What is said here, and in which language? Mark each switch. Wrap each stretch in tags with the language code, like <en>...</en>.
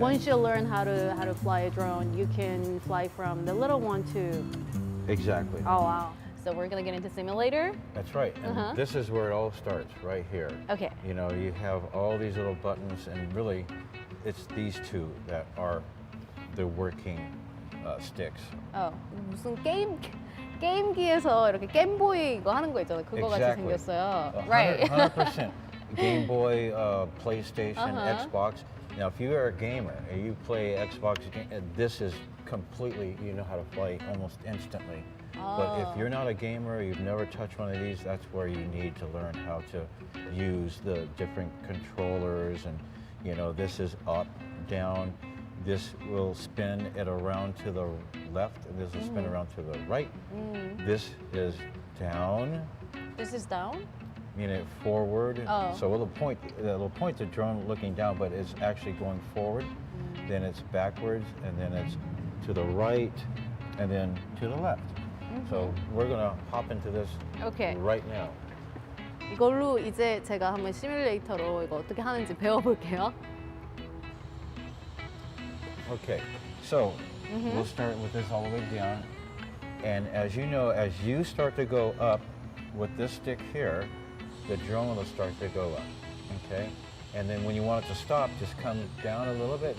<en>once you learn how to fly a drone, you can fly from the little one to. Exactly. Oh wow. So we're gonna get into simulator. That's right. And this is where it all starts, right here. Okay. You know, you have all these little buttons, and really, it's these two that are the working sticks.</en> <ko>무슨 게임기에서 이렇게 게임보이 이거 하는 거 있잖아요. 그거 같이</ko> <en>Exactly.</en> <ko>생겼어요.</ko> <en>Right. 100%. Game Boy, PlayStation, Uh-huh. Xbox. Now, if you are a gamer and you play Xbox, this is completely, you know how to fly almost instantly. But if you're not a gamer, you've never touched one of these, that's where you need to learn how to use the different controllers. And you know, this is up, down. This will spin it around to the left. This will spin around to the right. This is down. This is down? Meaning forward. Oh. So it'll point the drone looking down, but it's actually going forward. Then it's backwards, and then it's to the right, and then to the left. So we're gonna hop into this Okay. right now.</en> <ko>이걸로 이제 제가 한번 시뮬레이터로 이거 어떻게 하는지 배워볼게요.</ko> <en>Okay, so we'll start with this all the way down. And as you know, as you start to go up with this stick here, the drone will start to go up, okay? And then when you want it to stop, just come down a little bit.</en>